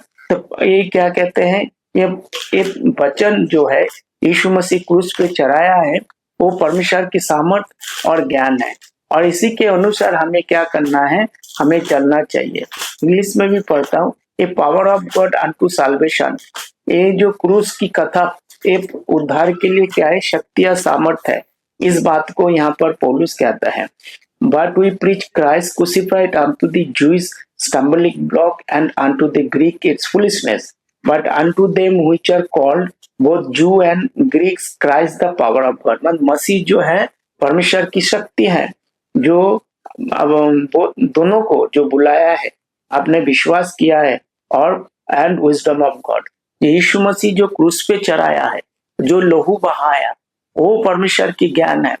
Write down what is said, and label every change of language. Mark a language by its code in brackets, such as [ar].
[hi] तो ये क्या कहते हैं, ये वचन जो है यीशु मसीह क्रूस पे चढ़ाया है, वो परमेश्वर की सामर्थ्य और ज्ञान है, और इसी के अनुसार हमें क्या करना है, हमें चलना चाहिए। इंग्लिश में भी पढ़ता हूँ, [en] A power of God unto salvation. [hi] ये जो क्रूस की कथा, ये उद्धार के लिए क्या है, शक्ति या सामर्थ्य है। इस बात को यहाँ पर पौलुस कहता है, [en] But we preach Christ crucified unto the Jews stumbling block and unto the Greek its foolishness, but unto them which are called both Jew and Greeks Christ the power of God। [hi] मतलब मसीह जो है परमेश्वर की शक्ति है, जो अब दोनों को जो बुलाया है, आपने विश्वास किया है, और [en] And wisdom of God. [hi] यीशु मसीह जो क्रूस पे चढ़ाया है, जो लहू बहाया, वो परमेश्वर की ज्ञान है।